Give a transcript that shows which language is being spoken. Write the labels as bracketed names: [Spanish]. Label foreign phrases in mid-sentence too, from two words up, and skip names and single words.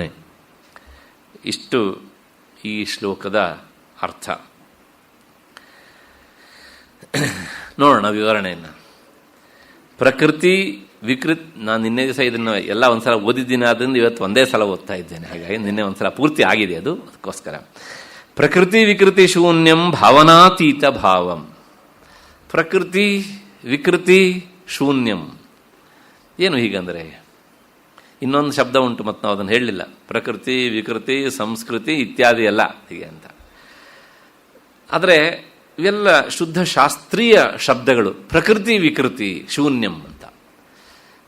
[Kannada] ಇಷ್ಟು ಈ ಶ್ಲೋಕದ ಅರ್ಥ. ನೋಡೋಣ ವಿವರಣೆಯನ್ನು. ಪ್ರಕೃತಿ ವಿಕೃತಿ, ನಾನು ನಿನ್ನೆ ದಿವಸ ಇದನ್ನು ಎಲ್ಲ ಒಂದ್ಸಲ ಓದಿದ್ದೀನಿ, ಆದ್ದರಿಂದ ಇವತ್ತು ಒಂದೇ ಸಲ ಓದ್ತಾ ಇದ್ದೇನೆ. ಹಾಗಾಗಿ ನಿನ್ನೆ ಒಂದ್ಸಲ ಪೂರ್ತಿ ಆಗಿದೆ ಅದು, ಅದಕ್ಕೋಸ್ಕರ. [Sanskrit] ಪ್ರಕೃತಿ ವಿಕೃತಿ ಶೂನ್ಯಂ ಭಾವನಾತೀತ ಭಾವಂ. ಪ್ರಕೃತಿ ವಿಕೃತಿ ಶೂನ್ಯಂ [Kannada] ಏನು ಹೀಗಂದರೆ? ಇನ್ನೊಂದು ಶಬ್ದ ಉಂಟು, ಮತ್ತು ನಾವು ಅದನ್ನು ಹೇಳಲಿಲ್ಲ. ಪ್ರಕೃತಿ ವಿಕೃತಿ ಸಂಸ್ಕೃತಿ ಇತ್ಯಾದಿ ಎಲ್ಲ ಹೀಗೆ ಅಂತ. ಆದರೆ ಇವೆಲ್ಲ ಶುದ್ಧ ಶಾಸ್ತ್ರೀಯ ಶಬ್ದಗಳು. [Sanskrit] ಪ್ರಕೃತಿ ವಿಕೃತಿ ಶೂನ್ಯಂ [Kannada] ಅಂತ.